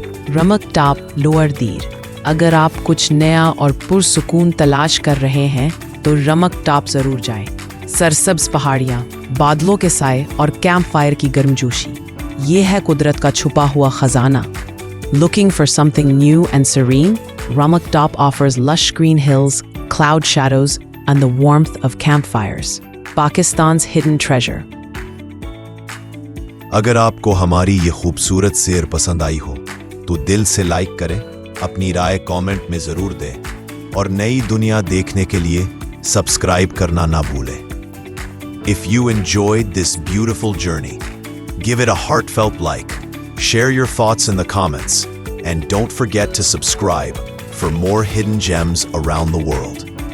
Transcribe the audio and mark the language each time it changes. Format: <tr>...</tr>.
<hi>रमक top lower दीर, अगर आप कुछ नया और पुरसुकून तलाश कर रहे हैं तो रमक टाप ज़रूर जाएं। सरसब्ज पहाड़ियाँ, बादलों के साए और कैंप फायर की गर्मजोशी, ये है कुदरत का छुपा हुआ खजाना।</hi> <en>Looking for something new and serene, Ramak Top offers lush green hills, cloud shadows, and the warmth of campfires. Pakistan's hidden treasure.</en> <hi>अगर आपको हमारी ये खूबसूरत सैर पसंद आई हो तो दिल से लाइक करें, अपनी राय कमेंट में ज़रूर दें और नई दुनिया देखने के लिए सब्सक्राइब करना ना भूलें।</hi> <en>If you enjoyed this beautiful journey, give it a heartfelt like, share your thoughts in the comments, and don't forget to subscribe for more hidden gems around the world.</en>